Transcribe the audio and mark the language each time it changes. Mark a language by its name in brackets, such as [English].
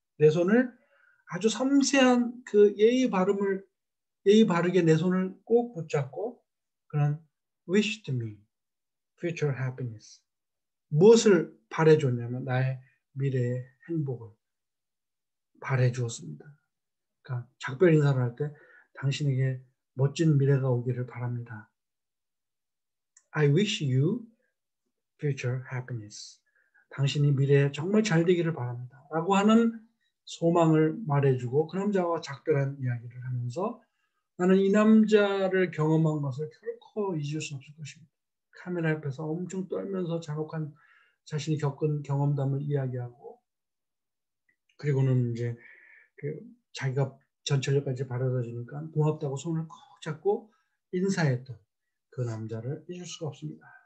[Korean] 내 손을 아주 섬세한 그 예의 바르게 내 손을 꼭 붙잡고 그는 [English] wished me future happiness. [Korean] 무엇을 바래줬냐면 나의 미래의 행복을 바래주었습니다. 그러니까 작별 인사를 할 때 당신에게 멋진 미래가 오기를 바랍니다. [English] I wish you future happiness. [Korean] 당신이 미래에 정말 잘 되기를 바랍니다. 라고 하는 소망을 말해주고 그 남자와 작별한 이야기를 하면서 나는 이 남자를 경험한 것을 결코 잊을 수 없을 것입니다. 카메라 앞에서 엄청 떨면서 잔혹한 자신이 겪은 경험담을 이야기하고 그리고는 이제 자기가 전철역까지 바래다 주니까 고맙다고 손을 꼭 잡고 인사했던 그 남자를 잊을 수가 없습니다.